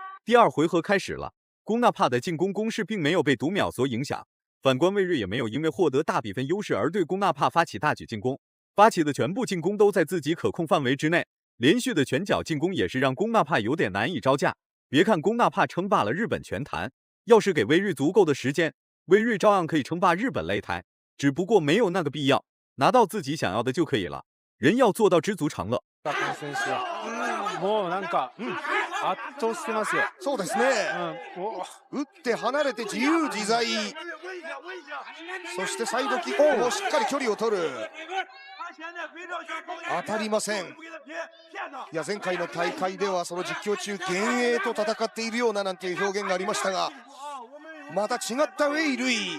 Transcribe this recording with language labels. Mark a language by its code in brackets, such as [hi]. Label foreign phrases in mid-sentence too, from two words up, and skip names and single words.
[zh] 第二回合开始了，龚纳帕的进攻攻势并没有被读秒所影响，反观魏睿也没有因为获得大比分优势而对龚纳帕发起大举进攻，发起的全部进攻都在自己可控范围之内，连续的拳脚进攻也是让龚纳帕有点难以招架。别看龚纳帕称霸了日本拳坛，要是给魏睿足够的时间，魏睿照样可以称霸日本擂台，只不过没有那个必要，拿到自己想要的就可以了。人要做到知足常乐。 [ja] この選手はもうなんか圧倒してますよ。そうですね。打って離れて自由自在。そしてサイドキックもしっかり距離を取る。当たりません。いや前回の大会ではその実況中幻影と戦っているようななんていう表現がありましたが、また違ったウェイ・ルイ。